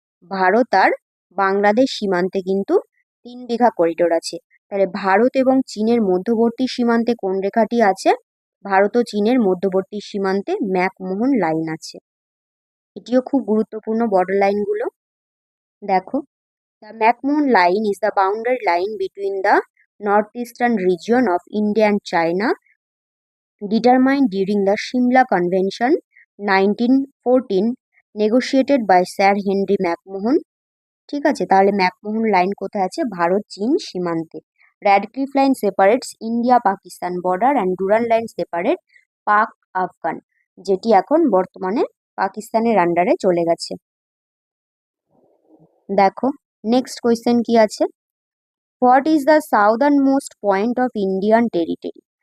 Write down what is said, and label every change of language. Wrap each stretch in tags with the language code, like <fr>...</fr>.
<bn>ভারত আর বাংলাদেশ সীমান্তে কিন্তু 3 বিঘা করিডোর আছে। তাহলে ভারত এবং চীনের মধ্যবর্তী সীমান্তে কোন রেখাটি আছে? ভারত ও চীনের মধ্যবর্তী সীমান্তে ম্যাকমোহন লাইন আছে। এটিও খুব গুরুত্বপূর্ণ বর্ডার লাইনগুলো। দেখো,</bn> <en>The McMahon line is the boundary line between the northeastern region of India and China, determined during the Shimla Convention 1914, negotiated by Sir Henry McMahon.</en> <bn>ঠিক আছে, তাহলে ম্যাকমোহন লাইন কোথায় আছে? ভারত চীন সীমান্তে।</bn> <en>Radcliffe line separates India Pakistan border and Durand line separate Pak Afghan,</en> <bn>যেটি এখন বর্তমানে পাকিস্তানের আন্ডারে চলে গেছে। দেখো, নেক্সট কোয়েশ্চেন কি আছে।</bn> <en>What is the southern most point of Indian territory?</en>